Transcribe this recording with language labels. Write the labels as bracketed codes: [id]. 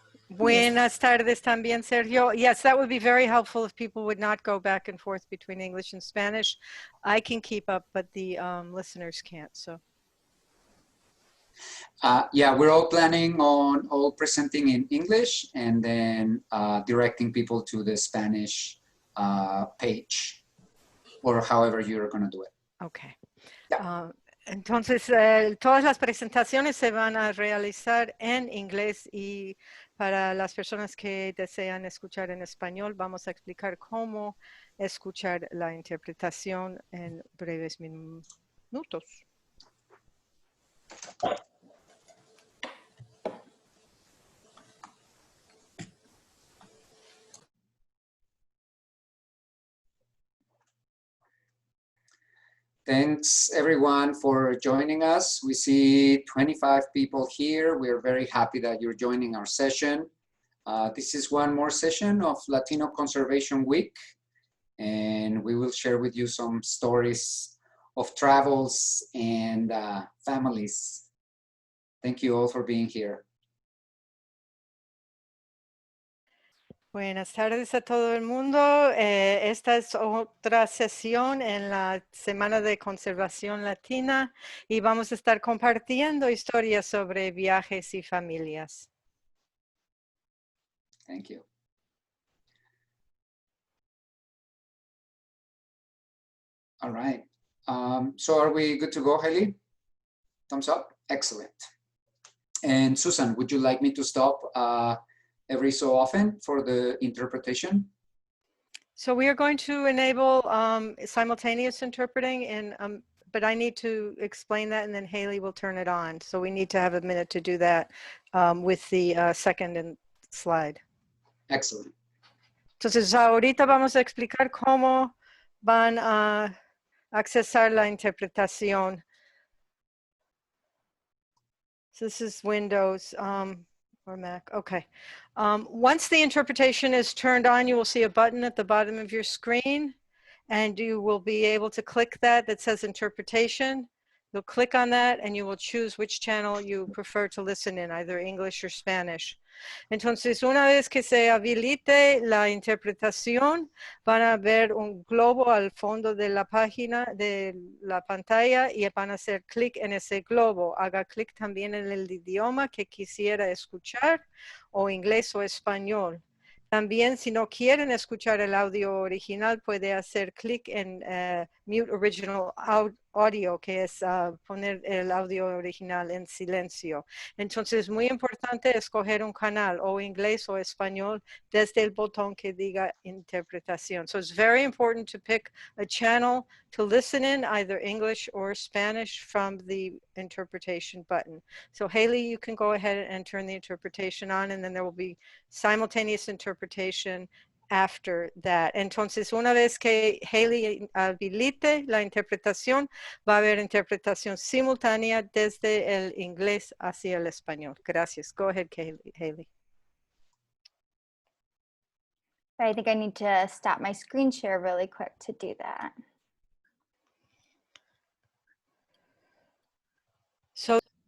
[es] Buenas tardes también, Sergio. [en] Yes, that would be very helpful if people would not go back and forth between English and Spanish. I can keep up, but the listeners can't, so. Yeah, we're all planning on all presenting in English and then directing people to the Spanish page or however you're going to do it. Okay. Yeah. [es] Entonces, todas las presentaciones se van a realizar en inglés y para las personas que desean escuchar en español, vamos a explicar cómo escuchar la interpretación en breves minutos. [en] Thanks everyone for joining us. We see 25 people here. We're very happy that you're joining our session. This is one more session of Latino Conservation Week, and we will share with you some stories of travels and families. Thank you all for being here. [es] Buenas tardes a todo el mundo. Esta es otra sesión en la Semana de Conservación Latina y vamos a estar compartiendo historias sobre viajes y familias. [en] Thank you. All right. So are we good to go, Haley? Thumbs up? Excellent. And Susan, would you like me to stop every so often for the interpretation? So we are going to enable simultaneous interpreting, but I need to explain that and then Haley will turn it on. So we need to have a minute to do that with the second slide. Excellent. [es] Entonces ahorita vamos a explicar cómo van a accesar la interpretación. [en] So this is Windows or Mac. Okay. Once the interpretation is turned on, you will see a button at the bottom of your screen, and you will be able to click that says interpretation. You'll click on that, and you will choose which channel you prefer to listen in, either English or Spanish. [es] Entonces, una vez que se habilite la interpretación, van a ver un globo al fondo de la página, de la pantalla, y van a hacer clic en ese globo. Haga clic también en el idioma que quisiera escuchar, o inglés o español. También, si no quieren escuchar el audio original, puede hacer clic en Mute Original Audio, que es poner el audio original en silencio. Entonces, es muy importante escoger un canal, o inglés o español, desde el botón que diga interpretación. [en] So, it's very important to pick a channel to listen in, either English or Spanish, from the interpretation button. So, Haley, you can go ahead and turn the interpretation on, and then there will be simultaneous interpretation after that. [es] Entonces, una vez que Haley habilite la interpretación, va a haber interpretación simultánea desde el inglés hacia el español. Gracias. [en] Go ahead, Haley. I think I need to stop my screen share really quick to do that. So,